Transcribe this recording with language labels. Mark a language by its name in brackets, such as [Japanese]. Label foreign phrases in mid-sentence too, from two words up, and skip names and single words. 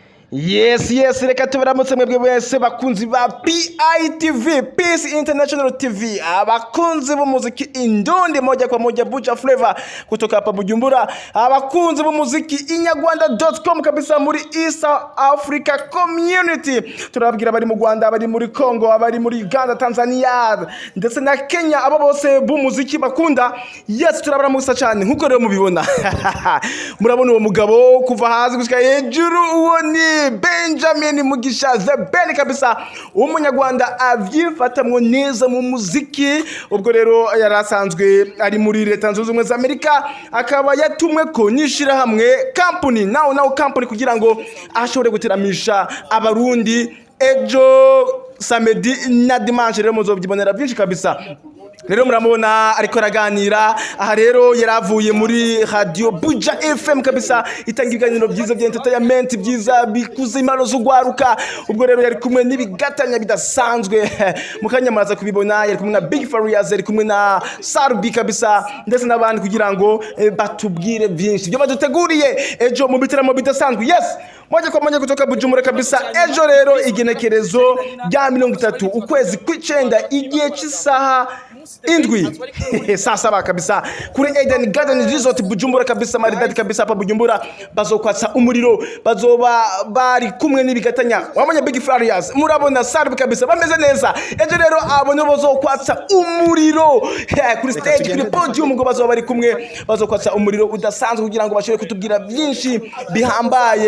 [Rundi] Yes, reka tubaramutse mwebwe wese bakunzi ba PITV, Peace International TV, abakunzi b'umuziki indundi [Swahili] moja kwa moja [Rundi] Buja Flavor [Swahili] kutoka hapa Bujumbura, [Rundi] abakunzi b'umuziki inyarwanda.com kabisa muri East Africa Community. Turababwira bari mu Rwanda, bari muri Congo, abari muri Uganda, Tanzania ndetse na Kenya, abo bose b'umuziki bakunda. Yes, turabaramusa cyane nkuko rero mubibona. Murabona uwo mugabo kuva hasi gushika hejuru, uwo ni Benjamin Mugisha the BELLE kabisa, umunyarwanda avyifatamwo neza mu muziki. Ubwo rero yarasanzwe ari muri Leta Zunze Ubumwe za Amerika, akaba yatumwe ko nishira hamwe company now company kugira ngo ashobore guteramisha abarundi ejo samedi na dimanche. Rero muzobyibonera byinshi kabisa. Rero muramubona ariko araganira aha. Rero yaravuye muri radio Buja FM kabisa, itanga ibiganiro byiza bya entertainment byiza bikuze impano z'ugwaruka. Ubwo rero yari kumwe n'ibigatanya bidasanzwe mukanya muraza kubibona. Yari kumwe na Big Farias, yari kumwe na Sarbi kabisa ndetse n'abandi kugira ngo batubwire byinshi byo baduteguriye ejo mu bitaramo bidasanzwe. [Swahili] Yes, moja kwa moja kutoka Bujumbura kabisa. [Rundi] Ejo rero igenekerezo rya 30 ukwezi kw'icenda igihe cy'isaha indwi [Swahili] saa saba [Rundi] kabisa kuri Eden Garden Resort Bujumbura kabisa, [Swahili] maridadi kabisa hapa Bujumbura. [Rundi] Bazokwatsa umuriro, bazoba bari kumwe n'ibigatanya. Wamanya Big Farias, murabona Sarbi kabisa bameze neza. Ejo rero abone bazokwatsa umuriro kuri stage, kuri podium ngo bazoba bari kumwe, bazokwatsa umuriro udasanzwe kugira ngo bashobore kutubwira byinshi bihambaye.